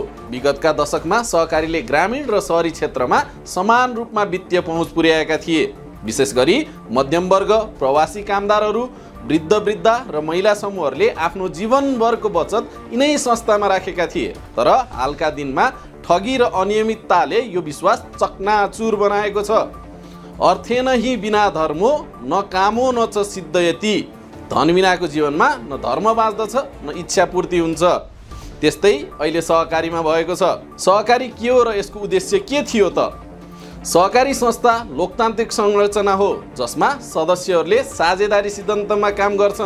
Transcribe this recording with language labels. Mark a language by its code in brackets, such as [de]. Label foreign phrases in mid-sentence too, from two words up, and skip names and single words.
[ne] विगतका दशकमा सहकारीले ग्रामीण र शहरी क्षेत्रमा समान रूपमा वित्तीय पहुँच पुर्याएका थिए। विशेष गरी मध्यमवर्ग, प्रवासी कामदारहरू, वृद्ध र महिला समूहहरूले आफ्नो जीवनभरको बचत यिनै संस्थामा राखेका थिए। तर हालका दिनमा ठगी र अनियमितताले यो विश्वास चकनाचुर बनाएको छ। [sa] अर्थेन हि बिना धर्मो, न कामो न च सिद्धयति। [ne] धन बिनाको जीवनमा न धर्म बाँच्दछ न इच्छा पूर्ति हुन्छ। त्यस्तै अहिले सहकारीमा भएको छ। सहकारी के हो र यसको उद्देश्य के थियो त? सहकारी संस्था लोकतान्त्रिक संरचना हो जसमा सदस्यहरूले साझेदारी सिद्धान्तमा काम गर्छन्।